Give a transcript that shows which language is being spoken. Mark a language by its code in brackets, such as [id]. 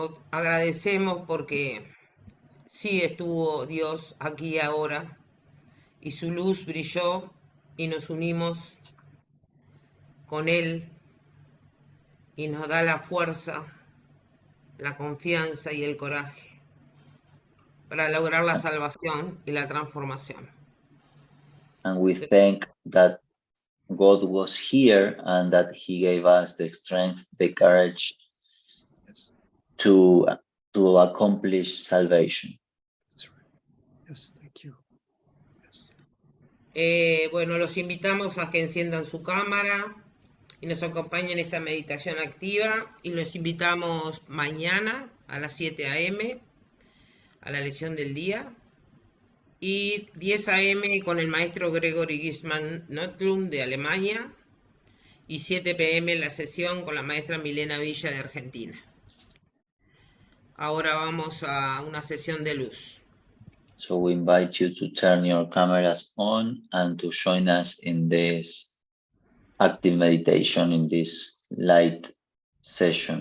[es] agradecemos porque sí estuvo Dios aquí y ahora, y su luz brilló y nos unimos con Él y nos da la fuerza, la confianza y el coraje para lograr la salvación y la transformación. [en] And we thank that God was here and that He gave us the strength, the courage, to accomplish salvation. That's right. Yes, thank you. Yes. [es] Bueno, los invitamos a que enciendan su cámara y nos acompañen en esta meditación activa, y los invitamos mañana a las 7 a.m. a la lección del día, y 10 a.m. con el maestro Gregory Sacra de Alemania, y 7 p.m. la sesión con la maestra Milena Villa de Argentina. Ahora vamos a una sesión de luz. [en] So we invite you to turn your cameras on and to join us in this active meditation, in this light session.